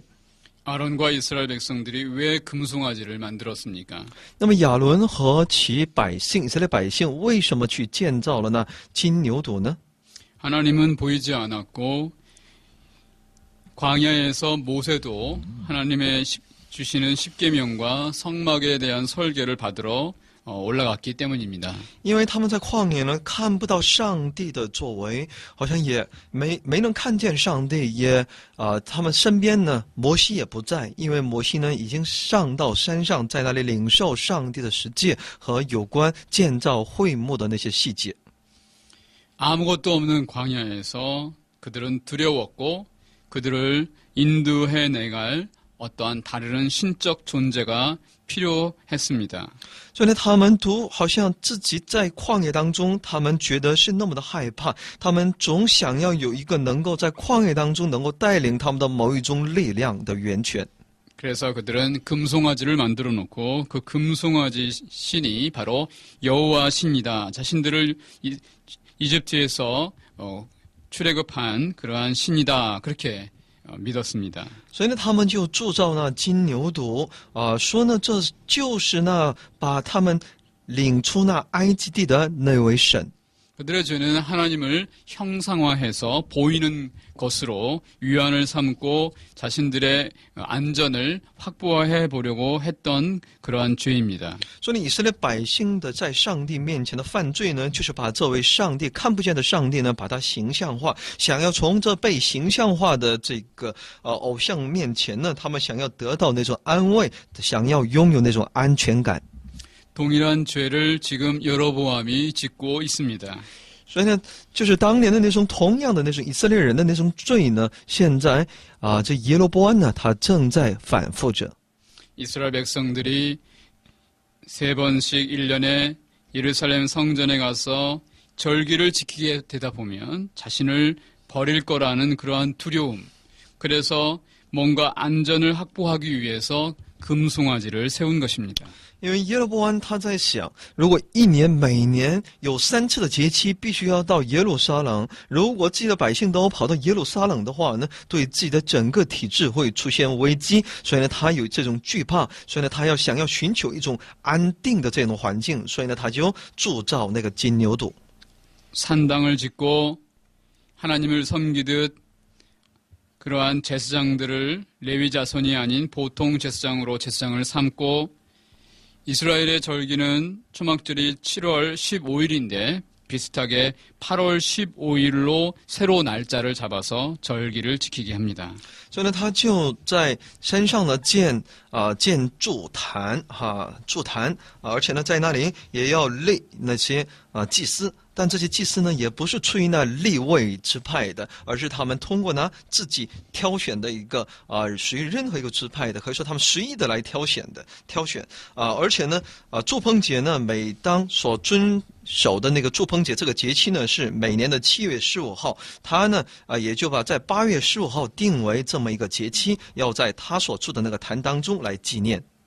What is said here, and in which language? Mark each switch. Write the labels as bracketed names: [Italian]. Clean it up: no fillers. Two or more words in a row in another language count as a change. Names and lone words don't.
[Korean] 아론과 이스라엘 백성들이 왜 금송아지를 만들었습니까? [Chinese] 那么亚伦和其百姓以色列百姓为什么去建造了那金牛犊呢？ [Korean] 하나님은 보이지 않았고 광야에서 모세도 하나님의 주시는 십계명과 성막에 대한 설계를 받으러 올라갔기 때문입니다. [Chinese] 因为他们在旷野呢看不到上帝的作为，好像也没能看见上帝，也他们身边呢摩西也不在，因为摩西呢已经上到山上，在那里领受上帝的十诫和有关建造会幕的那些细节。 [Korean] 아무것도 없는 광야에서 그들은 두려웠고 그들을 인도해 내갈 어떠한 다른 신적 존재가 필요했습니다. [Chinese] 所以呢，他们都好像自己在旷野当中，他们觉得是那么的害怕，他们总想要有一个能够在旷野当中能够带领他们的某一种力量的源泉。 [Korean] 그래서 그들은 금송아지를 만들어 놓고 그 금송아지 신이 바로 여호와 신이다. 자신들을 이집트에서 출애굽한 그러한 신이다. 그렇게 믿었습니다. [Chinese] 所以呢，他们就铸造那金牛犊，说呢，这就是那把他们领出那埃及地的那位神。 [Korean] 그들의 죄는 하나님을 형상화해서 보이는 것으로 위안을 삼고 자신들의 안전을 확보해 보려고 했던 그러한 죄입니다. [Chinese] 所以以色列百姓的在上帝面前的犯罪呢，就是把这位上帝看不见的上帝呢，把它形象化，想要从这被形象化的这个偶像面前呢，他们想要得到那种安慰，想要拥有那种安全感。 [Korean] 동일한 죄를 지금 여로보암이 짓고 있습니다. [Chinese] 所以呢，就是当年的那种同样的那种以色列人的那种罪呢，现在这耶罗波安呢，他正在反复着。 [Korean] 이스라엘 백성들이 세 번씩 1년에 예루살렘 성전에 가서 절기를 지키게 되다 보면 자신을 버릴 거라는 그러한 두려움. 그래서 뭔가 안전을 확보하기 위해서 금송아지를 세운 것입니다. [Chinese] 因为耶罗波安他在想，如果一年每年有3次的节期必须要到耶路撒冷，如果自己的百姓都跑到耶路撒冷的话呢，对自己的整个体制会出现危机，所以呢，他有这种惧怕，所以呢，他想要寻求一种安定的这种环境，所以呢，他就铸造那个金牛犊。 [Korean] 산당을 짓고 하나님을 섬기듯 그러한 제사장들을 레위 자손이 아닌 보통 제사장으로 제사장을 삼고 이스라엘의 절기는 초막절이 7월 15일인데 비슷하게 8월 15일로 새로 날짜를 잡아서 절기를 지키게 합니다. [Chinese] 所以呢，他就在山上呢建筑坛筑坛，而且呢，在那里也要立那些祭司。但这些祭司呢，也不是出于那立位支派的，而是他们通过呢自己挑选的一个属于任何一个支派的，可以说他们随意的来挑选而且呢祝棚节呢，每当所遵守的那个祝棚节这个节期呢，是每年的7月15号，他呢也就把在8月15号定为这么一个节期，要在他所住的那个坛当中来纪念。